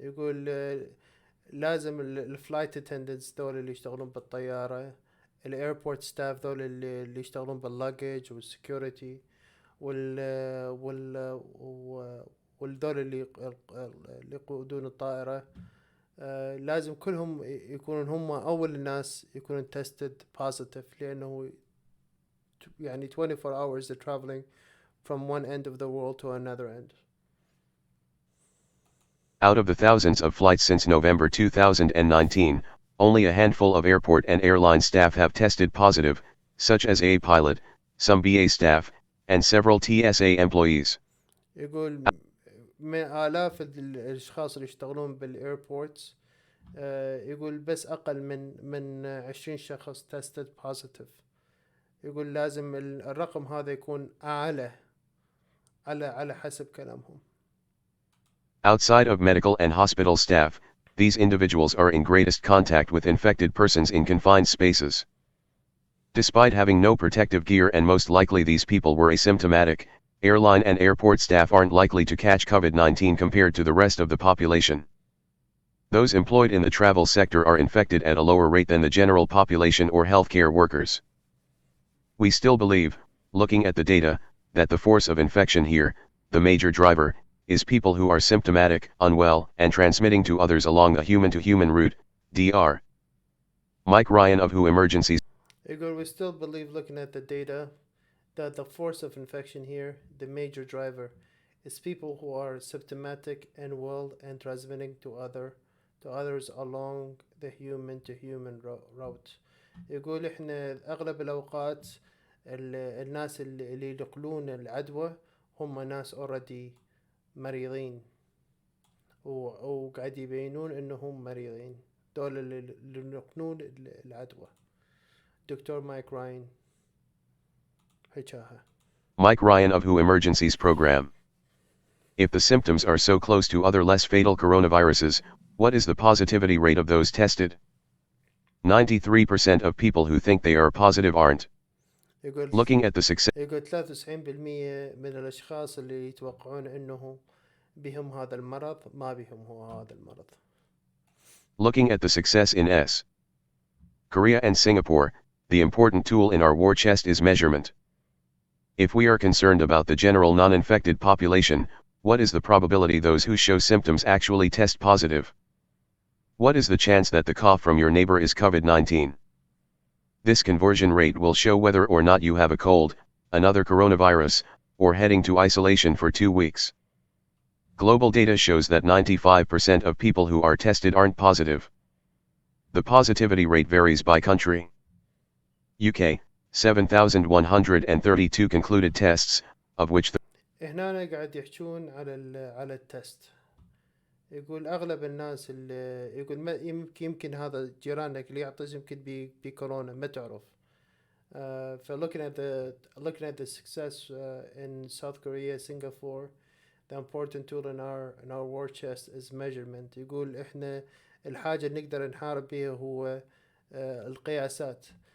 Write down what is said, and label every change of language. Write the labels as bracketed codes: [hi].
[ar] يقول لازم الفلايت اتندنتس دول اللي يشتغلون بالطيارة، الايربورت ستاف دول اللي يشتغلون باللاجج والسكيورتي والدول اللي يقودون الطائرة، لازم كلهم يكونون هم أول الناس يكونون [en] tested positive، [ar] لأنه يعني [en] 24 hours they're traveling from one end of the world to another end. Out of the thousands of flights since November 2019, only a handful of airport and airline staff have tested positive, such as a pilot, some BA staff, and several TSA employees. [ar] يقول من آلاف الأشخاص اللي يشتغلون بالإيربورتس، يقول بس أقل من 20 شخص [en] tested positive. [ar] يقول لازم الرقم هذا يكون أعلى على حسب كلامهم. [en] Outside of medical and hospital staff, these individuals are in greatest contact with infected persons in confined spaces. Despite having no protective gear and most likely these people were asymptomatic, airline and airport staff aren't likely to catch COVID-19 compared to the rest of the population. Those employed in the travel sector are infected at a lower rate than the general population or healthcare workers. We still believe, looking at the data, that the force of infection here, the major driver, is people who are symptomatic, unwell, and transmitting to others along the human-to-human route, Dr. Mike Ryan of WHO Emergencies. We still believe, looking at the data, that the force of infection here, the major driver, is people who are symptomatic and well and transmitting to others along the human-to-human route. [ar] يقول إحنا أغلب الأوقات الناس اللي ينقلون العدوى هم ناس already مريضين وقاعد يبينون إنهم مريضين، دول اللي ينقلون العدوى. دكتور مايك راين حكاها. [en] Mike Ryan of WHO Emergencies Program. If the symptoms are so close to other less fatal coronaviruses, what is the positivity rate of those tested? 93% of people who think they are positive aren't. Looking at the success. يقول 93% من الأشخاص اللي يتوقعون إنه بهم هذا المرض ما بهم هو هذا المرض. Looking at the success in Korea and Singapore, the important tool in our war chest is measurement. If we are concerned about the general non-infected population, what is the probability those who show symptoms actually test positive? What is the chance that the cough from your neighbor is COVID-19? This conversion rate will show whether or not you have a cold, another coronavirus, or heading to isolation for 2 weeks. Global data shows that 95% of people who are tested aren't positive. The positivity rate varies by country. UK, 7,132 concluded tests, of which [ar] هنا قاعد يحجون على التست. يقول أغلب الناس اللي يقول ما يمكن هذا جيرانك اللي يعطس يمكن بكورونا ما تعرف. [en] Looking at the success in South Korea, Singapore, the important tool in our war chest is measurement. [ar] يقول إحنا الحاجة اللي نقدر نحارب بها هو القياسات.